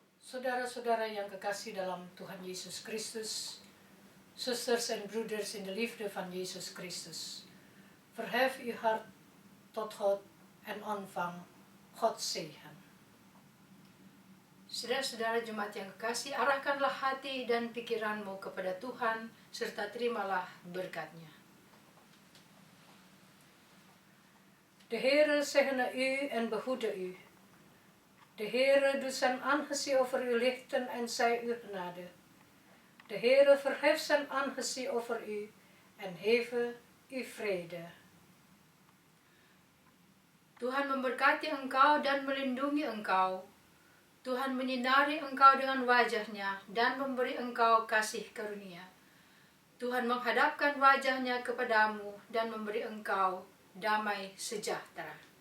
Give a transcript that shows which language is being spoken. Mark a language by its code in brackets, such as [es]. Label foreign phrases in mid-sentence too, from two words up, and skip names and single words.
[id] Saudara-saudara yang kekasih dalam Tuhan Yesus Kristus, [en] sisters and brothers [nl] in de liefde van Jezus Christus, verhef uw hart tot God en ontvang Gods zegen. [id] Saudara-saudara jemaat yang kekasih, arahkanlah hati dan pikiranmu kepada Tuhan, serta terimalah berkat-Nya. [nl] De Heere zegene u en behoede u. De Heere doet zijn aangezicht over u lichten en zij u genade. De Heere verheft zijn aangezicht over u en heve u vrede. [id] Tuhan memberkati engkau dan melindungi engkau. Tuhan menyinari engkau dengan wajah-Nya dan memberi engkau kasih karunia. Tuhan menghadapkan wajah-Nya kepadamu dan memberi engkau damai sejahtera.